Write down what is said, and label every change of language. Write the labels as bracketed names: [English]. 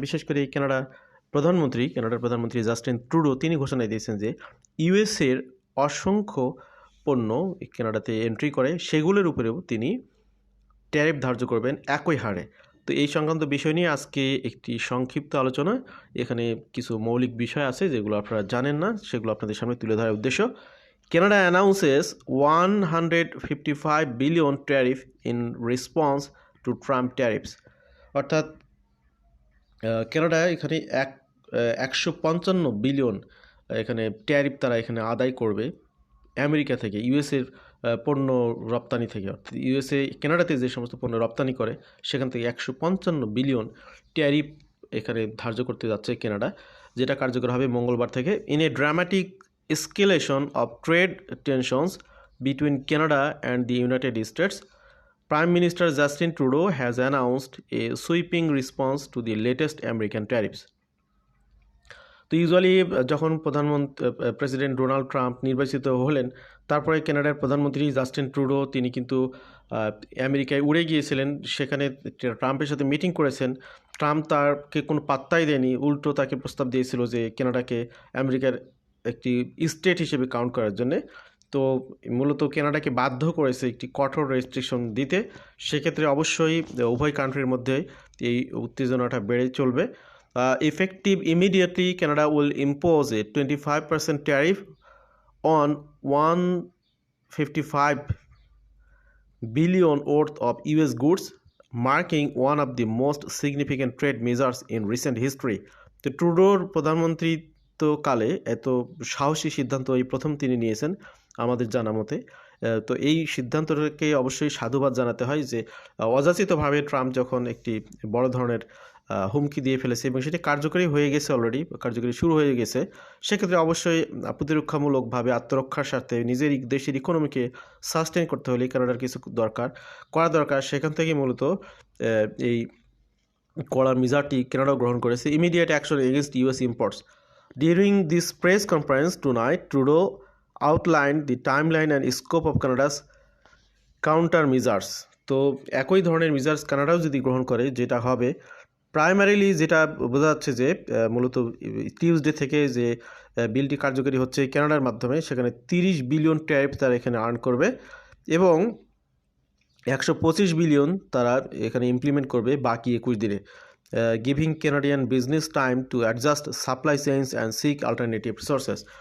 [Bangla] বিশেষ করে কানাডার প্রধানমন্ত্রী জাস্টিন ট্রুডো, তিনি ঘোষণা দিয়েছেন যে ইউএসএর অসংখ্য পণ্য কানাডাতে এন্ট্রি করে সেগুলোর উপরেও তিনি ট্যারিফ ধার্য করবেন একই হারে। তো এই সংক্রান্ত বিষয় নিয়ে আজকে একটি সংক্ষিপ্ত আলোচনা। এখানে কিছু মৌলিক বিষয় আছে যেগুলো আপনারা জানেন না, সেগুলো আপনাদের সামনে তুলে ধরার উদ্দেশ্য। [English] Canada announces $155 billion tariff in response to Trump tariffs. [Bangla] অর্থাৎ কানাডা এখানে 155 বিলিয়ন এখানে ট্যারিফ তারা এখানে আদায় করবে আমেরিকা থেকে, ইউএসএর পণ্য রপ্তানি থেকে। অর্থাৎ ইউএসএ কানাডাতে যে সমস্ত পণ্য রপ্তানি করে সেখান থেকে 155 বিলিয়ন ট্যারিফ এখানে ধার্য করতে যাচ্ছে কানাডা, যেটা কার্যকর হবে মঙ্গলবার থেকে। [English] In a dramatic escalation of trade tensions between Canada and the United States, Prime Minister Justin Trudeau has announced a sweeping response to the latest American tariffs. [Bangla] তো ইউজুয়ালি যখন প্রেসিডেন্ট ডোনাল্ড ট্রাম্প নির্বাচিত হলেন, তারপরে কানাডার প্রধানমন্ত্রী Justin Trudeau তিনি কিন্তু আমেরিকায় উড়ে গিয়েছিলেন, সেখানে ট্রাম্পের সাথে মিটিং করেছেন। ট্রাম্প তাকে কোনো পাত্তাই দেয়নি, উল্টো তাকে প্রস্তাব দিয়েছিল যে কানাডাকে আমেরিকার একটি স্টেট হিসেবে কাউন্ট করার জন্যে। তো মূলত কানাডাকে বাধ্য করেছে একটি কঠোর রেস্ট্রিকশন দিতে। সেক্ষেত্রে অবশ্যই উভয় কান্ট্রির মধ্যে এই উত্তেজনাটা বেড়ে চলবে। [English] Effective immediately, Canada will impose a 25% tariff on 155 billion worth of US goods, marking one of the most significant trade measures in recent history. [Bangla] তো ট্রুডোর প্রধানমন্ত্রিত্বকালে এত সাহসী সিদ্ধান্ত এই প্রথম তিনি নিয়েছেন আমাদের জানা মতে। তো এই সিদ্ধান্তটাকে অবশ্যই সাধুবাদ জানাতে হয় যে অযাচিতভাবে ট্রাম্প যখন একটি বড় ধরনের হুমকি দিয়ে ফেলেছে এবং সেটি কার্যকরী হয়ে গেছে, অলরেডি কার্যকরী শুরু হয়ে গেছে, সেক্ষেত্রে অবশ্যই প্রতিরক্ষামূলকভাবে আত্মরক্ষার স্বার্থে নিজের দেশের ইকোনমিকে সাস্টেন করতে হলে কানাডার কিছু করা দরকার। সেখান থেকে মূলত এই কড়া মেজারটি কানাডা গ্রহণ করেছে। [English] Immediate action against US imports. During this press conference tonight, Trudeau outlined the timeline and scope of Canada's counter measures. [Bangla] তো একই ধরনের মেজার্স কানাডাও যদি গ্রহণ করে, যেটা হবে প্রাইমারিলি, যেটা বোঝা যাচ্ছে যে মূলত টিউসডে থেকে যে বিলটি কার্যকরী হচ্ছে কানাডার মাধ্যমে, সেখানে 30 বিলিয়ন ট্যারিফ তারা এখানে আর্ন করবে এবং 125 বিলিয়ন তারা এখানে ইমপ্লিমেন্ট করবে বাকি 21 দিনে, [English] Giving Canadian business time to adjust supply chains and seek alternative resources.